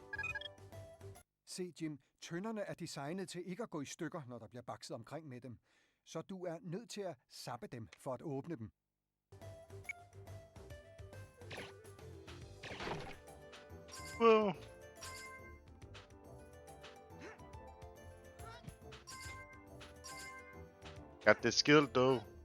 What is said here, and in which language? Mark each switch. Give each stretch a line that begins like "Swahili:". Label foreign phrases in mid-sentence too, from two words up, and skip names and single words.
Danish: Se, Jim, tønderne er designet til ikke at gå i stykker, når der bliver bakset omkring med dem. så du er nødt til at zappe dem for at åbne dem.
English: Wow. Got the skill though.